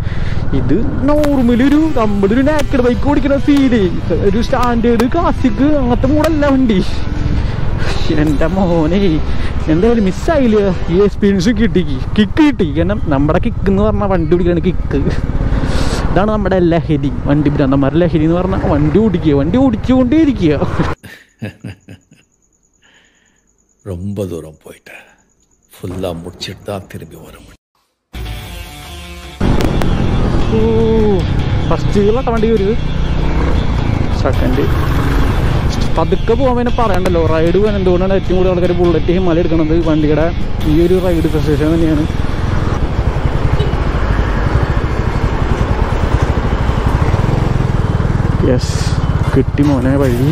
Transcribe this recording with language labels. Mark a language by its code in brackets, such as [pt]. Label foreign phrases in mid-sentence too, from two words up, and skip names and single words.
[ml] ഇത് നോർമലി നമ്മളൊരു [en] naked bike [ml] ഓടിക്കുന്ന ഫീല്, ഒരു [en] standard classic [ml] അങ്ങനത്തെ മൂടല്ല വണ്ടി. എൻ്റെ മോനെ എന്തായാലും മിസ്സായില്ല, ഈ എക്സ്പീരിയൻസ് കിക്ക് കിട്ടി. കാരണം നമ്മുടെ കിക്ക് എന്ന് പറഞ്ഞാൽ വണ്ടി ഓടിക്കുകയാണ് കിക്ക്. ഇതാണ് നമ്മുടെ ലഹരി, വണ്ടി ഭ്രാന്തന്മാരുടെ ലഹരി എന്ന് പറഞ്ഞാൽ വണ്ടി ഓടിച്ചുകൊണ്ടേ ഇരിക്കുക. [ta] ரொம்ப தூரம் போயிட்டேன், ஃபுல்லா முடிச்சிட்டு தான் திரும்பி வர முடியும். [ml] ഫസ്റ്റ് വണ്ടി ഒരു സെക്കൻഡ് പതുക്കെ പോകാൻ വേണ്ടി പറയണ്ടല്ലോ. റൈഡ് പോകാൻ എന്തുകൊണ്ടാണ് ഏറ്റവും കൂടുതൽ ആൾക്കാർ ബുള്ളറ്റ് ഹിമാലയ എടുക്കുന്നത്? വണ്ടിയുടെ ഈ ഒരു [en] ride procession [ml] തന്നെയാണ്. യെസ്, കിട്ടി മോനെ വഴി.